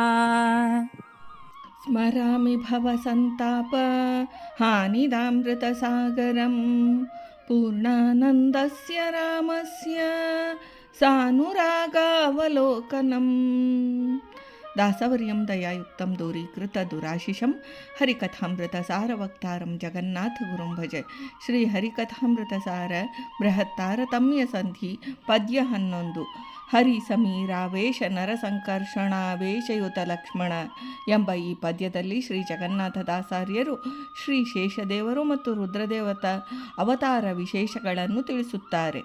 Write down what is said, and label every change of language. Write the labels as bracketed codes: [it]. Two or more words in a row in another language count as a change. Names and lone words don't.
[sa] स्मरामि भवसन्ताप हानिदामृतसागरं पूर्णानन्दस्य रामस्य सानुरागावलोकनम् दासवर्यं दयायुक्तं दूरीकृतदुराशिषं हरिकथामृतसारवक्तारं जगन्नाथगुरुं भजे. [kn] ಶ್ರೀ ಹರಿಕಥಾಮೃತಸಾರ ಬೃಹತ್ತಾರತಮ್ಯಸಂಧಿ ಪದ್ಯ 11. ಹರಿ ಸಮೀರಾವೇಶ ನರಸಂಕರ್ಷಣಾವೇಶಯುತ ಲಕ್ಷ್ಮಣ ಎಂಬ ಈ ಪದ್ಯದಲ್ಲಿ ಶ್ರೀ ಜಗನ್ನಾಥದಾಸಾರ್ಯರು ಶ್ರೀ ಶೇಷದೇವರು ಮತ್ತು ರುದ್ರದೇವತ ಅವತಾರ ವಿಶೇಷಗಳನ್ನು ತಿಳಿಸುತ್ತಾರೆ.